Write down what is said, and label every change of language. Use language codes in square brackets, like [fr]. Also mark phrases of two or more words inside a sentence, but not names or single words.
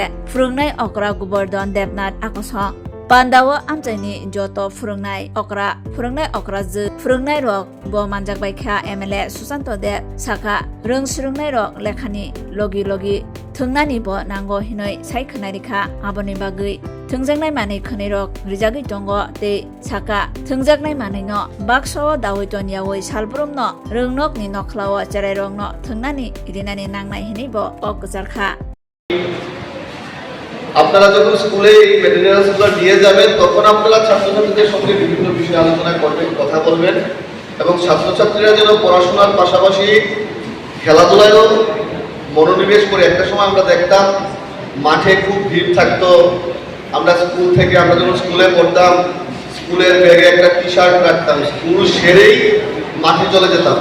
[brx] फुरुंनाय अक्रा गोवर्धन देवनाथ आकसं पान्डाओ आमचाइनि जत फुरुंनाय अक्रा जो फुरुंनाय रक ब मानजाक बायखा एमएलए सुशांत देव साखा रोंसुरुंनाय रक लेखानि लगी लगी थोंनानि ब नांगौ हिनै सायखोनाय रेखा आबनि बागै थोंजाकनाय मानै खनै रक रिजागै दंग ते साखा थोंजाकनाय मानैनो बाक्साव दावै तनियावै सालब्रमनो रोंनगनि नखलाव चेराय रंनो थोंनानि इरिनानि नांनाय हिनै ब अगजारखा [bn] আপনারা যখন স্কুলে এই ম্যাটেরিয়ালসগুলো নিয়ে যাবেন তখন আপনারা ছাত্রছাত্রীদের সঙ্গে বিভিন্ন বিষয়ে আলোচনা করবেন, কথা বলবেন এবং ছাত্রছাত্রীরা যেন পড়াশোনার পাশাপাশি খেলাধুলায়ও মনোনিবেশ করে। একটা সময় আমরা দেখতাম মাঠে খুব ভিড় থাকতো, আমরা যখন স্কুলে পড়তাম স্কুলের ব্যাগে একটা টি-শার্ট রাখতাম, স্কুল সেরেই মাঠে চলে যেতাম।